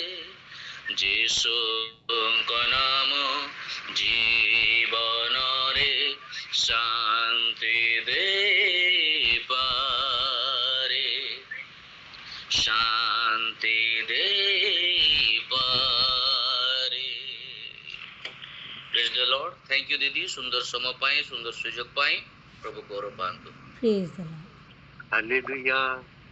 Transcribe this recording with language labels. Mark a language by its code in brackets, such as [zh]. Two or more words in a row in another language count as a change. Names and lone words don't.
[or] ଯୀଶୁଙ୍କ ନାମ ଜୀବନରେ ଶାନ୍ତି ଦେଇପାରେ। ଶାନ୍ତି ଦେଇପାରେ। [en] praise the Lord. thank you [or] ଦିଦି, ସୁନ୍ଦର ସମୟ ପାଏ, ସୁନ୍ଦର ସୁଯୋଗ ପାଏ। ପ୍ରଭୁ ଗୌରବ ପାନ୍ତୁ। [en] praise the Lord. हालेलुया।